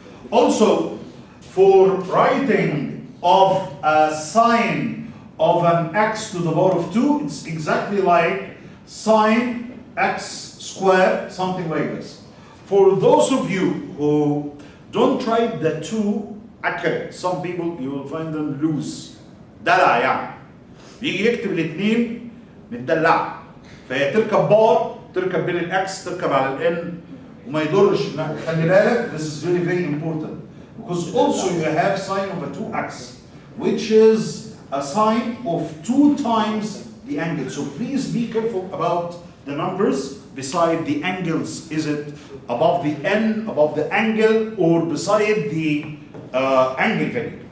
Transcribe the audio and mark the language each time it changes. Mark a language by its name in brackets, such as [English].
[English] Also, for writing of a sine of an x to the power of 2, it's exactly like sine x squared, something like this. For those of you who don't write the 2 accurate, some people you will find them loose. [Arabic] دلع يعني. بيجي يكتب الاثنين متدلع. فهي تركب بار، تركب بين الاكس، تركب على الان، وما يضرش. خلي بالك, [English] this is really very important. Because also you have sine of a 2x, which is a sine of 2 times the angle. So please be careful about the numbers beside the angles? Is it above the n, above the angle, or beside the angle value?